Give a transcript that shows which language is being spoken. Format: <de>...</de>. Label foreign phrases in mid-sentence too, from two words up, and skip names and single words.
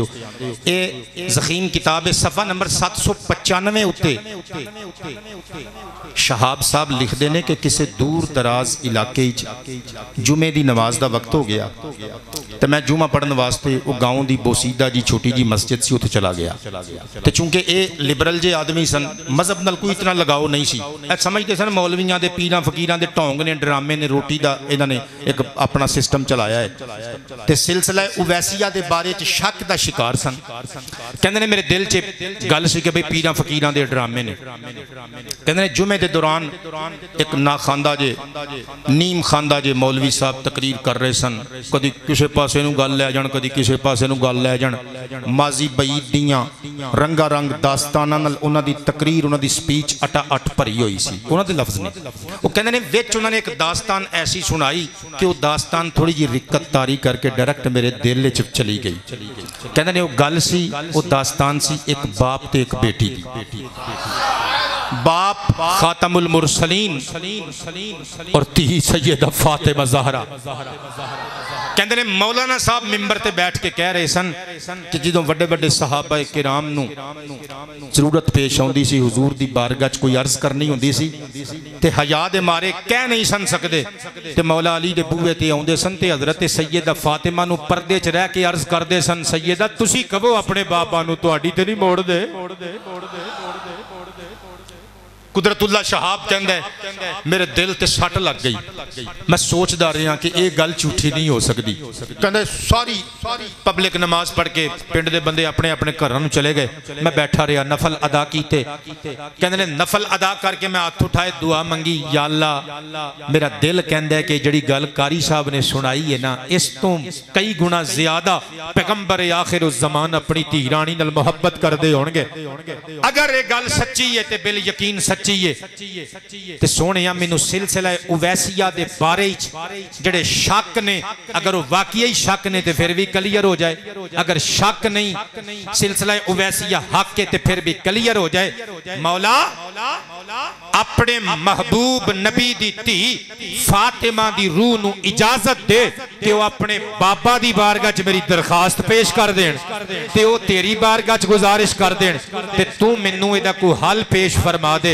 <pa>اے زخیم کتاب ہے، صفحہ نمبر 795 اتے شہاب صاحب لکھ دینے کہ کسے دور دراز علاقے جمعے دی نماز دا وقت ہو گیا تو میں جمعہ پڑھن واسطے وہ گاؤں دی بوسیدہ جی چھوٹی جی مسجد سی اتھے چلا گیا تو چونکہ اے لبرل جے آدمی سن، مذہب نال کوئی اتنا لگاؤ نہیں سی، سمجھتے سن مولویاں دے پیراں فقیراں دے ٹونگ نے ڈرامے نے روٹی دا انہاں نے ایک اپنا سسٹم چلایا ہے تے سلسلہ اویسیہ دے بارے چ شک دا شکار سن۔ کہندے نے میرے دل چ گل سی کہ بھئی پیراں فقیراں دے ڈرامے نے، کہندے نے جمعے دے دوران ایک ناخواندہ جے نیم خواندہ جے مولوی صاحب تقریر کر رہے سن، کدی کسے پاسے نو گل لے جان، کدی کسے پاسے نو گل لے جان، ماضی بعید دیاں رنگا رنگ داستاناں نال انہاں دی تقریر انہاں دی سپیچ اٹا اٹھ بھری ہوئی سی، انہاں دے لفظ نہیں۔ وہ کہندے نے وچ انہاں نے ایک داستان ایسی سنائی کہ وہ داستان تھوڑی جی رکت تاری کر کے ڈائریکٹ میرے دل وچ چلی گئی۔ کہندے نے وہ گل سی، وہ داستان سی ایک باپ تے ایک بیٹی دی۔ باپ خاتم المرسلین اور تھی سیدہ فاطمہ زہرا۔ کہندے نے مولانا صاحب ممبر تے بیٹھ کے کہہ رہے سن کہ جدوں وڈے وڈے صحابہ کرام نو ضرورت پیش ہوندی سی، حضور دی بارگاہ کوئی عرض کرنی ہوندی سی تے حیا دے مارے کہہ نہیں سن سکدے تے مولا علی دے بوئے تے اوندے سن تے حضرت سیدہ فاطمہ نو پردے چ رہ کے عرض کردے سن، سیدہ تسی کہو اپنے بابا نو تہاڈی تے نہیں موڑ دے۔ قدرت اللہ شہاب کہندہ ہے میرے دل تے سٹ لگ گئی، میں سوچ دا رہا کہ ایک گل جھوٹی نہیں ہو سکتی۔ کہندہ ہے ساری پبلک نماز پڑھ کے پنڈ دے بندے اپنے اپنے گھراں چلے گئے، میں بیٹھا رہا نفل ادا کیتے۔ کہندے نے نفل ادا کر کے میں ہاتھ اٹھائے دعا منگی، یا اللہ میرا دل کہندہ ہے کہ جڑی گل قاری صاحب نے سنائی ہے نا اس تو کئی گنا زیادہ پیغمبر آخر الزمان اپنی دھی رانی نال محبت کر دے ہونگے۔ اگر یہ گل سچی ہے تے بال یقین سچی تے سونیا مینوں سلسلہ اویسیہ دے بارے جڑے شک نے اگر وہ واقعی شک نے تے پھر بھی کلیئر ہو جائے، اگر شک نہیں سلسلہ اویسیہ حق کے تے پھر بھی کلیئر ہو جائے۔ مولا اپنے محبوب نبی دی تھی فاطمہ دی روح نو اجازت دے کہ وہ اپنے بابا دی بارگاہ چ میری درخواست پیش کر دین تے وہ تیری بارگاہ چ گزارش کر دین تے تو مینوں ادا کو حل پیش فرما دے۔</pa>